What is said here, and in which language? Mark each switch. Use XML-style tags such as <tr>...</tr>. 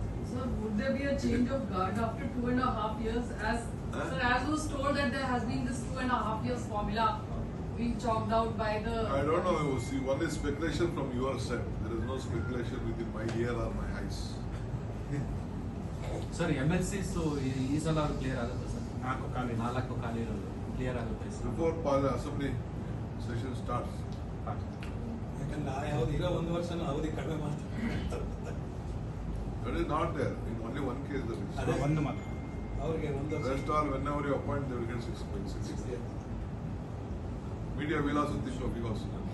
<en>Sir, would there be a change of guard after 2.5 years? Sir, as was told that there has been this 2.5 years formula being chalked out by the... I don't know. See, one is speculation from your side. There is no speculation within my ear or my eyes.</en> <kn>Sir MLCs ಈ ಸಲ clear ಆಗುತ್ತೆ sir? 4 ಖಾಲಿ ಇರೋದು clear ಆಗುತ್ತೆ sir</kn> <en>Before assembly session starts.</en> <kn>ಯಾಕಂದ್ರೆ ಯಾವ್ದು ಈಗ 1 ವರ್ಷನೂ ಅವಧಿ ಕಡಿಮೆ ಮಾಡ್ತಾರೆ.</kn> <en>That is not there. In only one case there is.</en> <kn>ಅದೇ ಒಂದು ಮಾತು. ಅವ್ರಿಗೆ 1 ವರ್ಷ.</kn> <en>Rest all whenever you appoint, they will get 6 months. Media will also think of you also.</en>